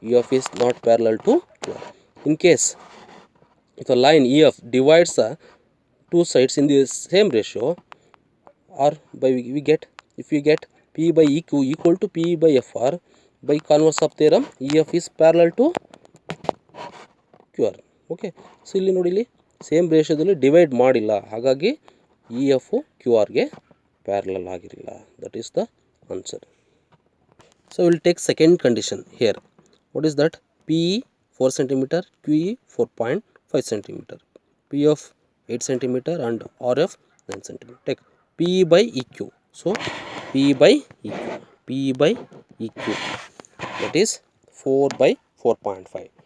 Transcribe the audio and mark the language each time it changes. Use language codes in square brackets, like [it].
[en] EF is not parallel to QR. In case if a line EF divides the two sides in the same ratio, or by we get, if we get P by EQ equal to P by FR, by converse of theorem EF is parallel to QR. [kn] Okay, so ಇಲ್ಲಿ ನೋಡಿ, ಇಲ್ಲಿ same ರೇಷಿಯೋದಲ್ಲಿ divide ಮಾಡಿಲ್ಲ, ಹಾಗಾಗಿ E F Q ಆರ್ಗೆ parallel ಆಗಿರಲಿಲ್ಲ. [en] That is the answer. So we will take second condition here. What is that? PE 4 centimeter, QE 4.5 centimeter, P of 8 centimeter and RF 9 centimeter. Take PE by EQ. So PE by EQ, PE by EQ, that is 4 by 4.5.